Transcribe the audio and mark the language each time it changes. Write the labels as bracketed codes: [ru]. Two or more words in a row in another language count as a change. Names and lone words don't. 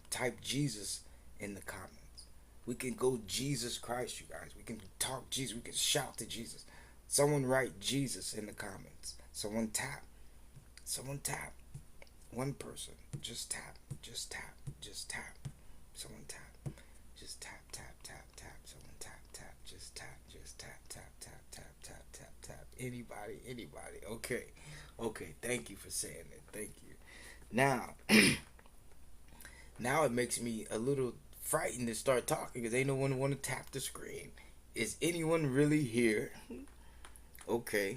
[en] Type Jesus in the comments. We can go Jesus Christ, you guys. We can talk Jesus. We can shout to Jesus. Someone write Jesus in the comments. Someone tap. Someone tap. One person. Just tap. Just tap. Just tap. Someone tap. Just tap, tap, tap, tap. Someone tap, tap. Just tap. Just tap, tap, tap, tap, tap, tap, tap. Anybody, anybody. Okay. Okay. Thank you for saying it. Thank you. Now, now it makes me a little frightened to start talking because ain't no one want to tap the screen. Is anyone really here? Okay.